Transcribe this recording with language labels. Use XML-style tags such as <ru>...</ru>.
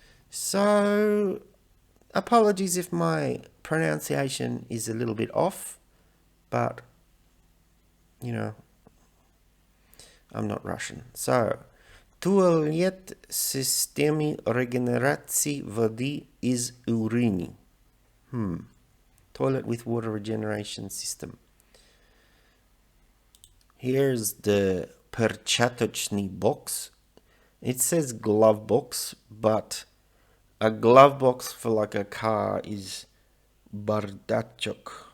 <en>So, apologies if my pronunciation is a little bit off, but, you know, I'm not Russian.</en> <ru>So, туалет системы регенерации воды из урины.</ru> <en>Toilet with water regeneration system. Here's the</en> <ru>перчаточный</ru> <en>box. It says glove box, but a glove box for like a car is bardachok.</en>